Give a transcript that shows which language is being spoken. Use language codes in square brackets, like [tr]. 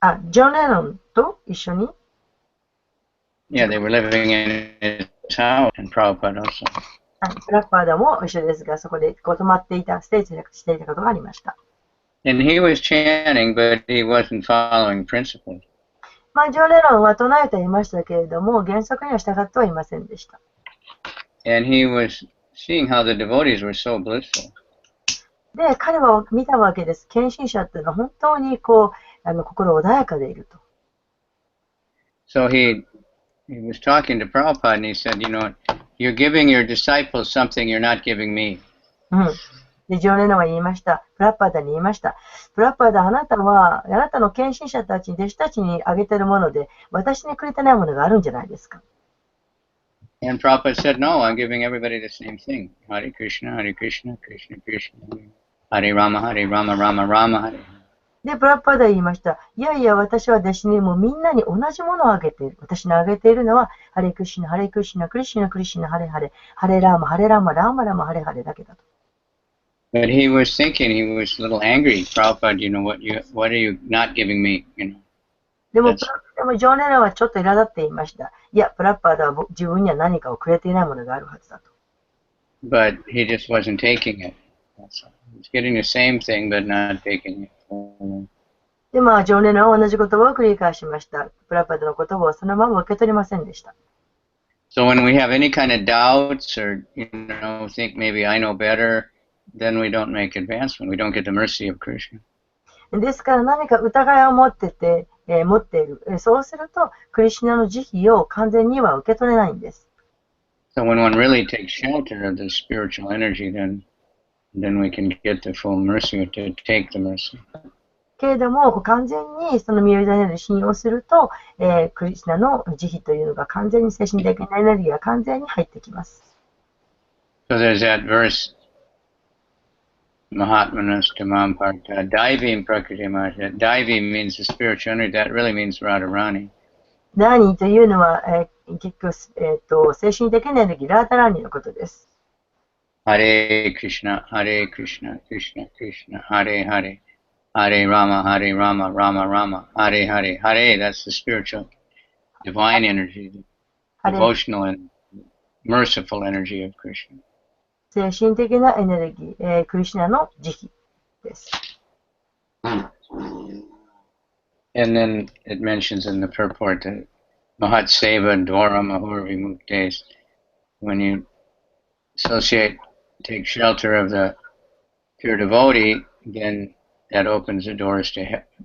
[ja] ジョン・レノンと一緒に [en] Yeah, they were living in his house, and Prabhupada also. [ja] プラッパーダも一緒ですが、そこで泊まっていた、ステージしていたことがありました。 [en] And he was chanting, but he wasn't following principles. [ja] ジョン・レノンは唱えていましたけれども、原則には従ってはいませんでした。 [en] And he was seeing how the devotees were so blissful. [ja] で、彼は見たわけです。献身者っていうのは本当に心穏やかでいると。 [en] So he was talking to Prabhupada and he said, you're giving your disciples something you're not giving me. [ja] で、ジョン・レノンは言いました。プラッパーダに言いました。プラッパーダ、あなたの献身者たちに、弟子たちにあげてるもので、私にくれてないものがあるんじゃないですか。 [en] And Prabhupada said, no, I'm giving everybody the same thing. [sa] Hare Krishna, Hare Krishna, Krishna Krishna, Hare Rama, Hare Rama, Rama Rama, Hare. [ja] で、プラッパーダ言いました。いやいや、私は弟子にもみんなに同じものをあげている。私のあげているのは、 [sa] ハレクリシナ、ハレクリシナ、クリシナ、クリシナ、ハレハレ、ハレラーマ、ハレラーマ、ラーマラマ、ハレハレだけ [ja] だと。 [en] But he was thinking, he was a little angry. Prabhupada, what are you not giving me? [ja] でも、ジョン・レノンはちょっと苛立っていました。いや、プラッパーダは自分には何かをくれていないものがあるはずだと。 [en] But he just wasn't taking it. He's getting the same thing, but not taking it. [ja] で、ジョン・レノンは同じ言葉を繰り返しました。プラッパーダの言葉をそのまま受け取りませんでした。 [en] So when we have any kind of doubts or, think maybe I know better, then we don't make advancement. We don't get the mercy of Krishna. [ja] ですから何か疑いを持っている。そうすると、クリシュナの慈悲を完全には受け取れないんです。 [en] So when one really takes shelter of the spiritual energy, then we can get the full mercy to take the mercy. [ja] けれども、完全にその身を委ねる信用すると、クリシュナの慈悲というのが完全に精神的なエネルギーが完全に入ってきます。 [en] So there's that verse, [sa] Mahatmanas Tamam Parta, Daivim Prakriti Mahasya. [en] Daivim means the spiritual energy, that really means Radharani. [ja] ダーニーというのは、結局、精神的エネルギー、ラーダラーニーのことです。 [sa] Hare Krishna, Hare Krishna, Krishna Krishna, Hare Hare, Hare Rama, Hare Rama, Rama Rama, Hare Hare. [en] Hare, that's the spiritual, divine energy, the devotional and merciful energy of Krishna. [ja] 精神的なエネルギー、クリシュナの慈悲です。 [en] And then it mentions in the purport that [sa] Mahat Seva Dwara Mahur Vimuktes, [en] when you take shelter of the pure devotee, then that opens the doors to heaven.